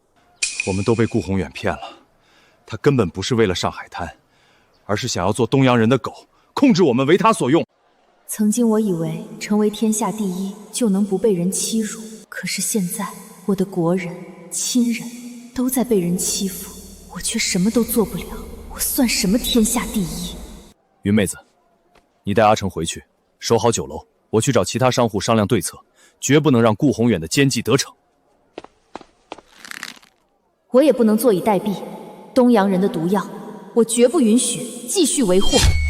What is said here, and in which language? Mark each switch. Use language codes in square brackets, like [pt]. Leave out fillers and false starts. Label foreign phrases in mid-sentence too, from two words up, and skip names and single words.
[zh] 我們都被顧宏遠騙了，他根本不是為了上海灘，而是想要做東洋人的狗，控制我們為他所用。曾經我以為成為天下第一就能不被人欺辱，可是現在我的國人、親人都在被人欺負，我卻什麼都做不了，我算什麼天下第一？雲妹子，你帶阿成回去，守好酒樓，我去找其他商戶商量對策，絕不能讓顧宏遠的奸計得逞。我也不能坐以待斃，東洋人的毒藥，我絕不允許繼續為禍。